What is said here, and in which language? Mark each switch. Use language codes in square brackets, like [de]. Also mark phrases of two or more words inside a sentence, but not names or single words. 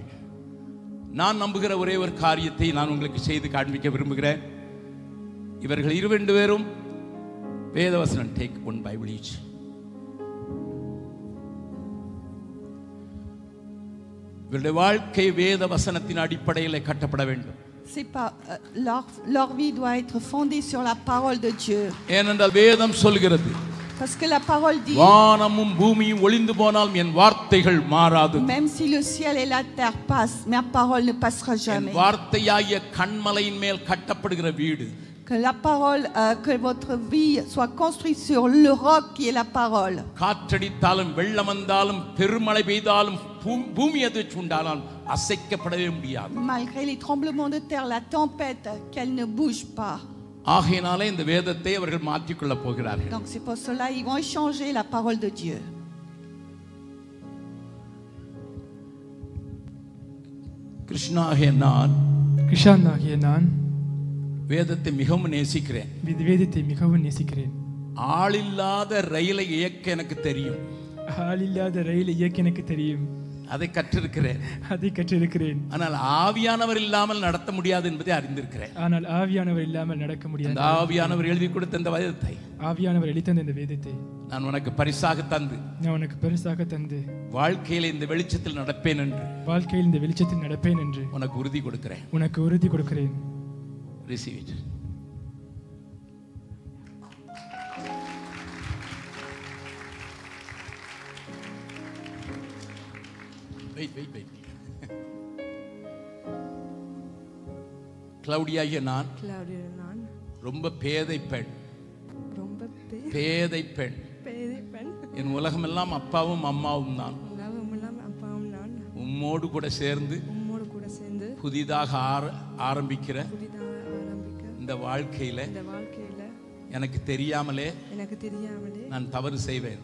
[ta] நான் நம்புகிற ஒரே ஒரு காரியத்தை நான் உங்களுக்கு செய்து காண்பிக்க விரும்புகிறேன். இவர்கள் 2 பேரும் வேதவசனம். [en] Take one Bible each. [ta] இவருடைய வாழ்க்கை வேத வசனத்தின் அடிப்படையில் கட்டப்பட வேண்டும். [fr] C'est pas leur vie doit être fondée sur la parole de Dieu. [ta] ஏனென்றால் வேதம் சொல்கிறது, [fr] Parce que la parole dit, [ta] வானமும் பூமியும் ஒளிந்து போனாலும் என் வார்த்தைகள் மாறாது. [fr] même si le ciel et la terre passent, ma parole ne passera [ta] என் [fr] jamais. [ta] வார்த்தையாகிய கன்மலையின் மேல் கட்டப்படுகிற வீடு, [fr] Que la parole, que votre vie soit construite sur le roc qui est la parole. [ta] காற்றடித்தாலும் வெள்ளம் வந்தாலும் பெருமழை பெய்தாலும் பூமி அதிர்ச்சி உண்டானால் அசைக்கப்படவே முடியாது. [fr] Malgré les tremblements de terre, la tempête, qu'elle ne bouge pas. [ta] ஆகையினாலே இந்த வேதத்தை அவர்கள் மாற்றிக்கொள்ள போகிறார்கள். [fr] Donc c'est pour cela ils vont échanger la parole de Dieu. [ta] கிருஷ்ணாகிய நான் கிருஷ்ணாகிய நான் வேதத்தை மிகவும் நேசிக்கிறேன். வேதத்தை மிகவும் நேசிக்கிறேன். ஆளில்லாத ரயிலை இயக்க எனக்கு தெரியும். ஆளில்லாத ரயில் இயக்க எனக்கு தெரியும். அதை கற்றிருக்கிறேன். அதை கற்றிருக்கிறேன். ஆனால் ஆவியானவர் இல்லாமல் நடத்த முடியாது என்பதை அறிந்திருக்கிறேன். ஆனால் ஆவியானவர் இல்லாமல் நடக்க முடியாது. அந்த ஆவியானவர் எழுதி கொடுத்த இந்த வேதத்தை, ஆவியானவர் எழுதி தந்த இந்த வேதத்தை நான் உனக்கு பரிசாக தந்து, நான் உனக்கு பரிசாக தந்து, வாழ்க்கையில் இந்த வெளிச்சத்தில் நடப்பேன் என்று, வாழ்க்கையில் இந்த வெளிச்சத்தில் நடப்பேன் என்று உனக்கு உறுதி கொடுக்கிறேன். உனக்கு உறுதி கொடுக்கிறேன். [en] Receive it. Wait. [ta] கிளவுடியாகிய நான் ரொம்ப பேதை பெண். பேதை பெண். என் உலகமெல்லாம் அப்பாவும் அம்மாவும் தான். உம்மோடு கூட சேர்ந்து புதிதாக ஆரம்பிக்கிற இந்த வாழ்க்கையில எனக்கு தெரியாமலே நான் தவறு செய்வேன்.